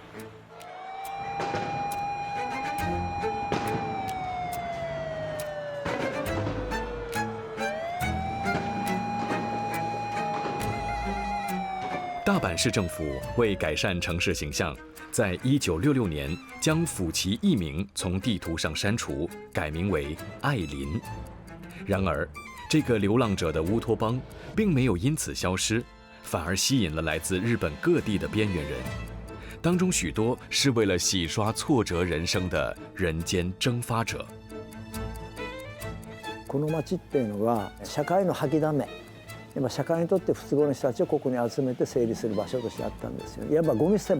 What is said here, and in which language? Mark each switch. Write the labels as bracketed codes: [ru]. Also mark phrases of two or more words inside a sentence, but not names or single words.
[zh] 大阪市政府为改善城市形象，在1966年将府崎艺名从地图上删除，改名为爱林。然而，这个流浪者的乌托邦并没有因此消失，反而吸引了来自日本各地的边缘人，当中许多是为了洗刷挫折人生的人间蒸发者。 [ja] この町っていうのは社会の吐きだめ。今社会にとって不都合の人たちをここに集めて整理する場所としてあったんですよ。いわばゴミ捨て場。